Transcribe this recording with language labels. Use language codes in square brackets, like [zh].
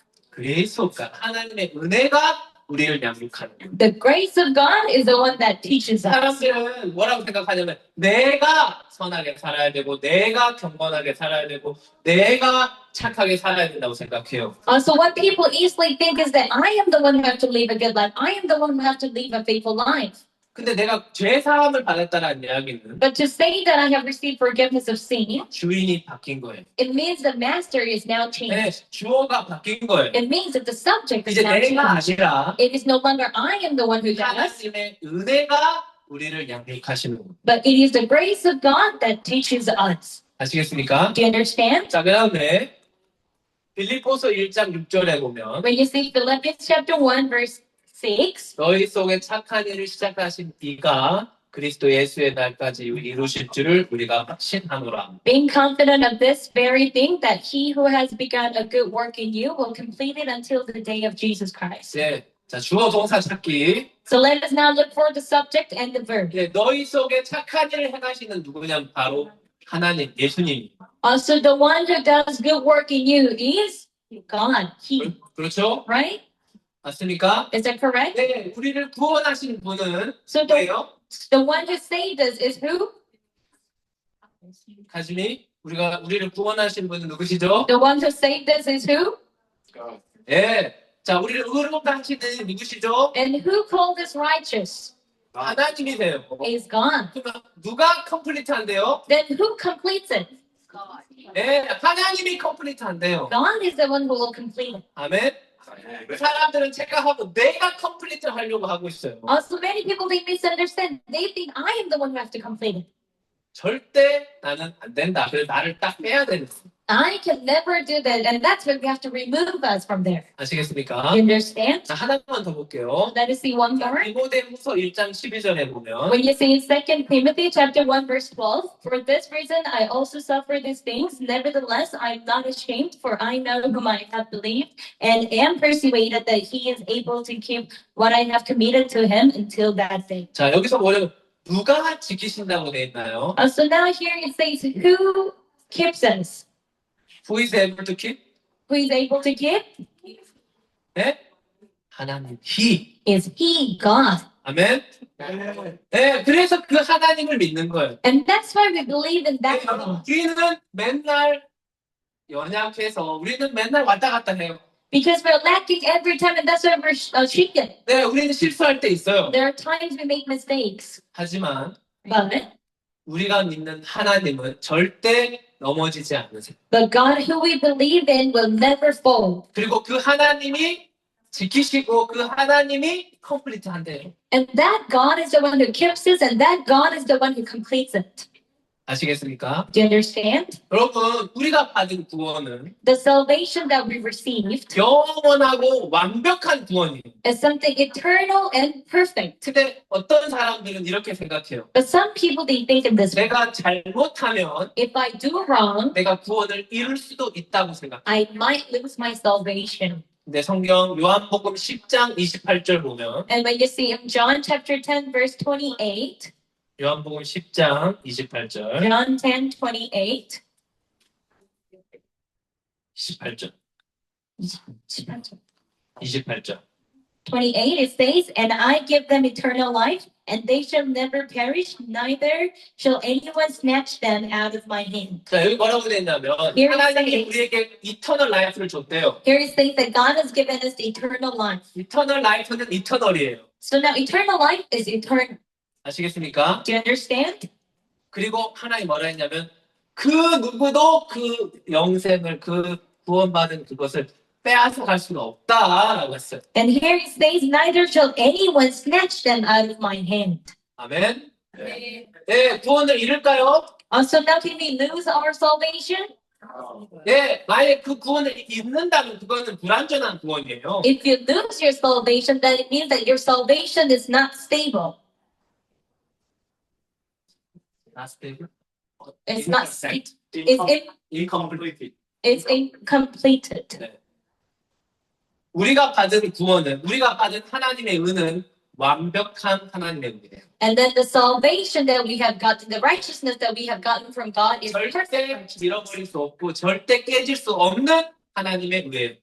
[ko] 그리스도가 하나님의 은혜가 우리를 양육하는 거예요. [en] The grace of God is the one that teaches us. [ko] 사람들은 뭐라고 생각하냐면 내가 선하게 살아야 되고 내가 경건하게 살아야 되고 내가 착하게 살아야 된다고 생각해요. [en] So what people easily think is that I am the one who have to live a good life. I am the one who have to live a faithful life. [ko] 근데 내가 죄 사함을 받았다는 이야기는 [en] But to say that I have received forgiveness of sin, [ko] 주인이 바뀐 거예요. [en] it means the master is now changed. [ko] 네, 주어가 바뀐 거예요. [en] It means that the subject is [ko] 이제 [en] now [ko] 내가 [en] changed. [ko] 아니라 [en] It is no longer I am the one who does, [ko] 하나님의 은혜가 우리를 양육하시는 거예요. [en] but it is the grace of God that teaches us. [ko] 아시겠습니까? [en] Do you understand? [ko] 자, 그 다음에 빌립보서 1장 6절에 보면 [en] When you see Philippians chapter 1, verse 6, [ko] 너희 속에 착한 일을 시작하신 이가 그리스도 예수의 날까지 이루실 줄을 우리가 확신하노라. [en] being confident of this very thing, that he who has begun a good work in you will complete it until the day of Jesus Christ. [ko] 네, 자 주어 동사 찾기. [en] So let us now look for the subject and the verb. [ko] 네, 너희 속에 착한 일을 행하시는 누구냐면 바로 하나님, 예수님. [en] Also, the one who does good work in you is God. He, [ko] 그렇죠? [en] right? [ko] 맞습니까? [en] Is that correct? [ko] 네, 우리를 구원하신 분은 [en] So the, [ko] 누구예요? [en] the one who saved us is who? [ko] 가심이 우리를 구원하신 분은 누구시죠? [en] The one who saved us is who? [ko] 예. 자, 우리를 의롭다 하시는 누구시죠? [en] And who called us righteous [ko] 하나님이세요. [en] is God. [ko] 그러면 누가 컴플리트한데요? [en] Then who completes it? [ko] 예, 하나님이 컴플리트한데요. [en] God is the one who will complete it. [ko] 아멘. 사람들은 착각하고 내가 컴플리트 하려고 하고 있어요. [en] Also, many people they misunderstand. They think I am the one who has to complete it. [ko] 절대 나는 안 된다. 그래서 나를 딱 빼야 되는 거예요. [en] I can never do that, and that's why we have to remove us from there. [ko] 아시겠습니까? [en] You understand? [ko] 자, 하나만 더 볼게요. [en] Let us see one more. [ko] 디모데후서 1장 12절에 보면 [en] When you see in 2 Timothy chapter 1 verse 12, for this reason I also suffer these things. Nevertheless, I am not ashamed, for I know whom I have believed, and am persuaded that he is able to keep what I have committed to him until that day. [ko] 자, 여기서 뭐냐면 누가 지키신다고 돼 있나요? [en] So now here it says, who keeps us? Who is able to keep? Who is able to keep? [ko] 네? 하나님. He. [en] Is he, God. [ko] 아멘. 네, 그래서 그 하나님을 믿는 거예요. [en] And that's why we believe in that God. [ko] 우리는 맨날 연약해서 우리는 맨날 왔다 갔다 해요. [en] Because we're lacking every time, and that's why we're shaken. [ko] 네, 우리는 실수할 때 있어요. [en] There are times we make mistakes. [ko] 하지만 [en] But [ko] 우리가 믿는 하나님은 절대 넘어지지 않으세요. [en] the God who we believe in will never fall. [ko] 그리고 그 하나님이 지키시고 그 하나님이 컴플리트 한대요. [en] And that God is the one who keeps us, and that God is the one who completes it. [ko] 아시겠습니까? [en] Do you understand? [ko] 여러분, 우리가 받은 구원은 [en] The salvation that we received [ko] 영원하고 완벽한 구원이에요. [en] is something eternal and perfect. [ko] 근데 어떤 사람들은 이렇게 생각해요. [en] But some people, they think in this way. [ko] 내가 잘못하면 [en] If I do wrong, [ko] 내가 구원을 잃을 수도 있다고 생각해요. [en] I might lose my salvation. [ko] 근데 성경 요한복음 10장 28절 보면 [en] And when you see in John chapter 10, verse 28, [ko] 요한복음 10장 28절 [en] John 10, 28, [ko] 28절 [en] 28, [ko] 28절 [en] 28, it says, and I give them eternal life, and they shall never perish, neither shall anyone snatch them out of my hand. [ko] 자, 여기 뭐라고 되어 있냐면 [en] Here it [ko] 하나님이 [en] says- [ko] 우리에게 이터널 라이프를 줬대요. [en] Here it says that God has given us the eternal life. [ko] 이터널 라이프는 이터널이에요. [en] So now eternal life is eternal. [ko] 아시겠습니까? [en] Do you understand? [ko] 그리고 하나님 뭐라 했냐면 그 누구도 그 영생을 그 구원받은 그것을 빼앗아 갈 수는 없다라고 했어요. [en] And here it says, neither shall anyone snatch them out of my hand. [ko] 아멘. 네, 구원을 잃을까요? [en] So now can we lose our salvation? [ko] 네, 만약에 그 구원을 잃는다면 그거는 불완전한 구원이에요. [en] If you lose your salvation, then it means that your salvation is not stable. Not stable. It's not stable. Incomplete. It's incompleted. [ko] 네. 우리가 받은 구원은 우리가 받은 하나님의 은은 완벽한 하나님의 은이에요. [en] And then the salvation that we have gotten, the righteousness that we have gotten from God is [ko] 절대 [en] perfect. [ko] 잃어버릴 수 없고 절대 깨질 수 없는 하나님의 은혜예요.